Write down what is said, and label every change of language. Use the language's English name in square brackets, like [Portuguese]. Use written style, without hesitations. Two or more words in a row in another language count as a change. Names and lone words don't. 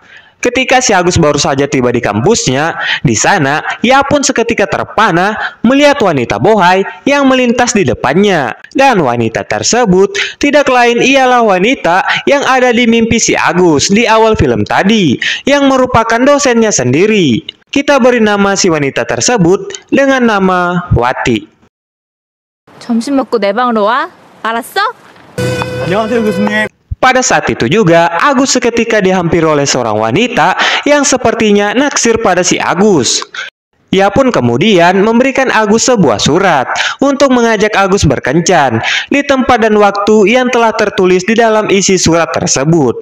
[Indonesian] Ketika si Agus baru saja tiba di kampusnya, di sana ia pun seketika terpana melihat wanita bohai yang melintas di depannya. Dan wanita tersebut tidak lain ialah wanita yang ada di mimpi si Agus di awal film tadi, yang merupakan dosennya sendiri. Kita beri nama si wanita tersebut dengan nama Wati. [Korean] 점심 먹고 내 방으로 와? 알았어? 안녕하세요, 교수님. [Indonesian] Pada saat itu juga, Agus seketika dihampiri oleh seorang wanita yang sepertinya naksir pada si Agus. Ia pun kemudian memberikan Agus sebuah surat untuk mengajak Agus berkencan di tempat dan waktu yang telah tertulis di dalam isi surat tersebut.